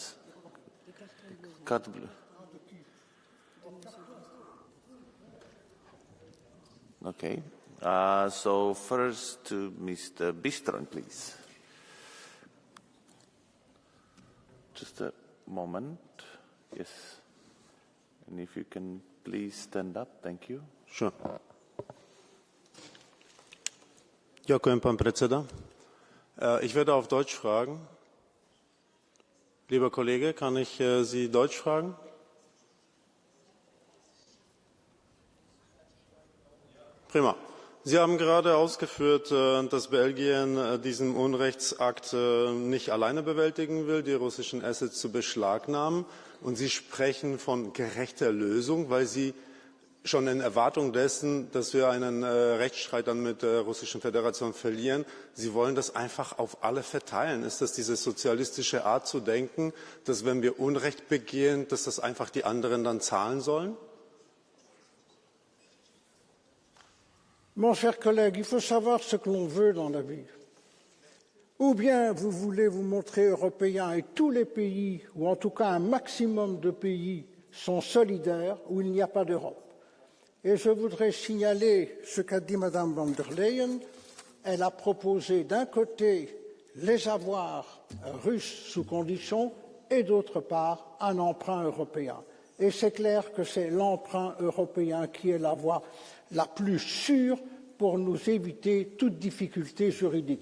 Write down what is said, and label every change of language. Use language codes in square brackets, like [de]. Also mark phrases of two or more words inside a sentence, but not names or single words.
[en] Card blue. Okay. So first to Mr. Bistron, please. Just a moment. Yes. And if you can please stand up. Thank you. Sure. [sk] Ďakujem, pán predseda. [de] Ich werde auf Deutsch fragen. Lieber Kollege, kann ich Sie Deutsch fragen? Prima. Sie haben gerade ausgeführt, dass Belgien diesen Unrechtsakt nicht alleine bewältigen will, die russischen Assets zu beschlagnahmen. Und Sie sprechen von gerechter Lösung, weil Sie schon in Erwartung dessen, dass wir einen Rechtsstreit dann mit der Russischen Föderation verlieren, Sie wollen das einfach auf alle verteilen. Ist das diese sozialistische Art zu denken, dass wenn wir Unrecht begehen, dass das einfach die anderen dann zahlen sollen? [fr] Mon cher collègue, il faut savoir ce que l'on veut dans la vie. Ou bien vous voulez vous montrer européen et tous les pays, ou en tout cas un maximum de pays, sont solidaires, ou il n'y a pas d'Europe. Et je voudrais signaler ce qu'a dit Mme von der Leyen. Elle a proposé d'un côté les avoirs russes sous condition et d'autre part un emprunt européen. Et c'est clair que c'est l'emprunt européen qui est la voie la plus sûre pour nous éviter toute difficulté juridique.